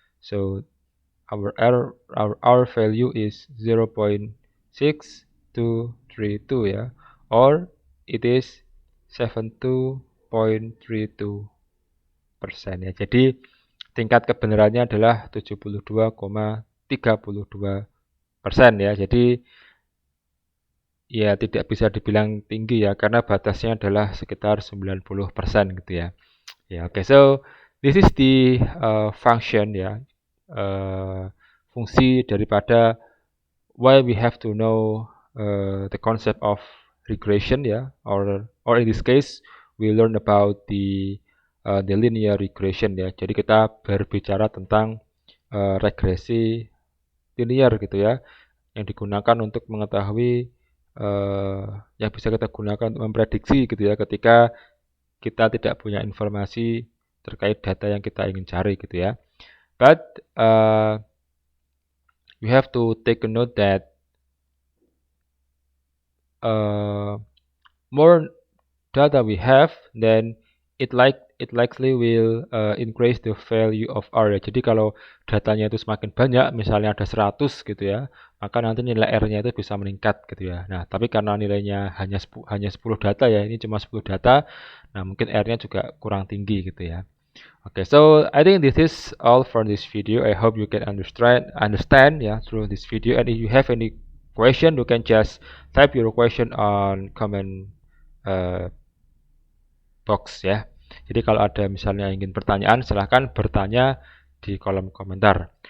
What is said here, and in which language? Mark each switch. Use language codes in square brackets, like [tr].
[en] So our R value is 0.6232 ya, or it is 72.32% ya. [id] Jadi tingkat kebenarannya adalah 72,32% ya. Jadi ya tidak bisa dibilang tinggi ya, karena batasnya adalah sekitar 90% gitu ya. Ya, oke. [en] So this is the function ya, [id] fungsi daripada [en] why we have to know the concept of regression ya, or in this case we learn about the linear regression ya. [id] Jadi kita berbicara tentang regresi linear gitu ya, yang digunakan untuk mengetahui yang bisa kita gunakan untuk memprediksi gitu ya, ketika kita tidak punya informasi terkait data yang kita ingin cari gitu ya. [en] But you have to take a note that more data we have, then it likely will increase the value of R ya. [id] Jadi kalau datanya itu semakin banyak, misalnya ada 100 gitu ya, maka nanti nilai R-nya itu bisa meningkat gitu ya. Nah, tapi karena nilainya hanya 10 data ya, ini cuma 10 data, nah mungkin R-nya juga kurang tinggi gitu ya. [en] Okay, so I think this is all for this video. I hope you can understand yeah, through this video. And if you have any question, you can just type your question on comment box ya. [id] Jadi kalau ada misalnya ingin pertanyaan, silahkan bertanya di kolom komentar.